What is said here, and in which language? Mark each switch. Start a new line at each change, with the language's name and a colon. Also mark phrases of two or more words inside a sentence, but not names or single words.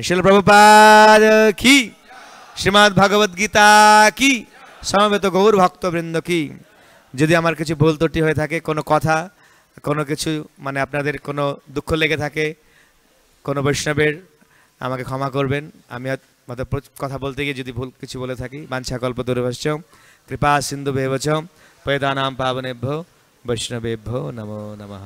Bangla: শিল প্রভুপাদ কি, শ্রীমদ্ ভগবদ গীতা কি, সমবেত গৌর ভক্তবৃন্দ কি। যদি আমার কিছু ভুল ত্রুটি হয়ে থাকে, কোনো কথা, কোনো কিছু মানে আপনাদের কোনো দুঃখ লেগে থাকে কোনো বৈষ্ণবের, আমাকে ক্ষমা করবেন। আমি কথা বলতে গিয়ে যদি ভুল কিছু বলে থাকি,
Sanskrit: বাঞ্ছা কল্পতরুভ্যশ্চ কৃপা সিন্ধুভ্যেব চ পতিতানাং পাবনেভ্যো বৈষ্ণবেভ্যো নমো নমঃ।